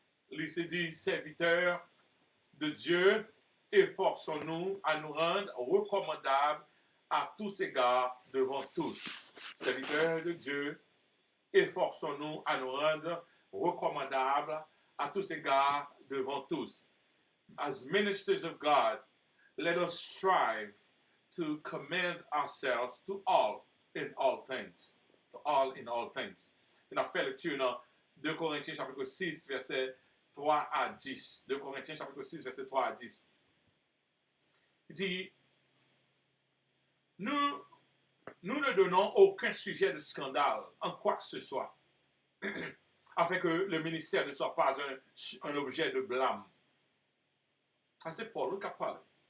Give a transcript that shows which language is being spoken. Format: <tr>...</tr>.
<fr>Il s'est dit, serviteur de Dieu, efforçons-nous à nous rendre recommandables à tous égards devant tous. Serviteurs de Dieu, efforçons-nous à nous rendre recommandables à tous égards devant tous.</fr> <en>As ministers of God, let us strive to commend ourselves to all in all things. To all in all things.</en> <fr>On a fait lecture dans 2 Corinthiens chapitre 6, verset 3 à 10. 2 Corinthiens chapitre 6, verset 3 à 10. Il dit, nous ne donnons aucun sujet de scandale en quoi que ce soit, afin que le ministère ne soit pas un objet de blâme. Ça, c'est Paul qui a parlé.</fr>